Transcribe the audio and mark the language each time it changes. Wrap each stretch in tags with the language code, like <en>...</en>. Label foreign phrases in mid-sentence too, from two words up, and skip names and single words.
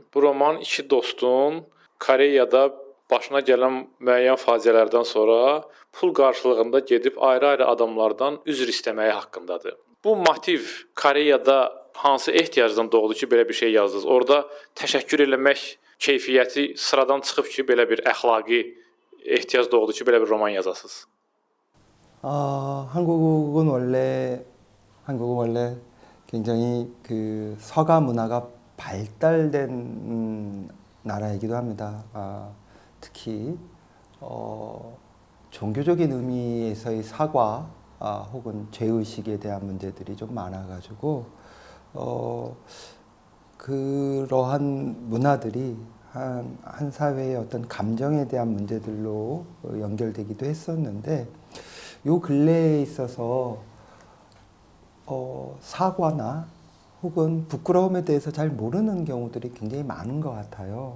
<az>Bu roman iki dostun Koreyada başına gələn müəyyən faciələrdən sonra pul qarşılığında gedib ayrı-ayrı adamlardan üzr istəməyi haqqındadır. Bu motiv Koreyada hansı ehtiyacdan doğdu ki, belə bir şey yazdınız? Orada təşəkkür eləmək keyfiyyəti sıradan çıxıb ki, belə bir əxlaqi ehtiyac doğdu ki, belə bir roman yazasınız.</az> <ko>한국은 원래 굉장히 그 서가 문화가 발달된 나라이기도 합니다. 특히 종교적인 의미에서의 사과 혹은 죄의식에 대한 문제들이 좀 많아가지고 그러한 문화들이 한 사회의 어떤 감정에 대한 문제들로 연결되기도 했었는데 요 근래에 있어서 사과나 혹은 부끄러움에 대해서 잘 모르는 경우들이 굉장히 많은 것 같아요.</ko>